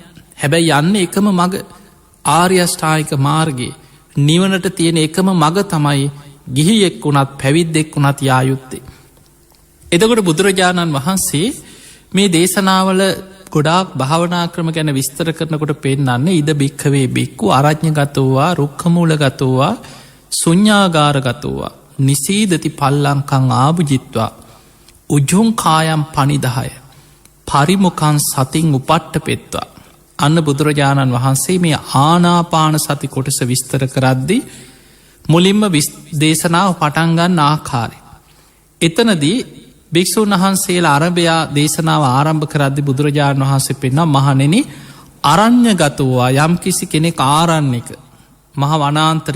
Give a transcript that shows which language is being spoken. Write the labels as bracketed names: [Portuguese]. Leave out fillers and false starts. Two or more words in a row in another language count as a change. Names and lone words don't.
[Sinhala] හැබැයි යන්න එකම මග ආර්යෂ්ඨායික මාර්ගයේ නිවනට තියෙන එකම මග තමයි ගිහියෙක් වුණත් පැවිද්දෙක් වුණත් යායුත්තේ. එදකොට බුදුරජාණන් වහන්සේ මේ දේශනාවල ගොඩාක් භාවනා ක්‍රම ගැන විස්තර කරනකොට පෙන්නන්නේ [Pali] ඉද භික්කවේ බික්කු අරඥ ගතෝවා රුක්කමූල ගතෝවා සුඥාගාර ගතෝවා නිසීදති පල්ලංකං ආභජිත්වා උජුන් කායම් පනිදහය පරිමුකන් සතින් උපට්ට පෙත්වා. [Sinhala] අන්න බුදුරජාණන් වහන්සේ මේ ආනාපාන සති කොටස විස්තර කරද්දි මුලින්ම දේශනාව පටන්ගන්න ආකාරය. එතනදී භික්‍ෂූන් වහන්සේලා අරභයා දේශනාව ආරම්භ කරද්දි බුදුරජාණන් වහන්සේ පෙන්වා මහණෙනි අරණ්‍ය ගතවවා යම් කිසි කෙනෙක් ආරන්නේක මහ වනාන්තරික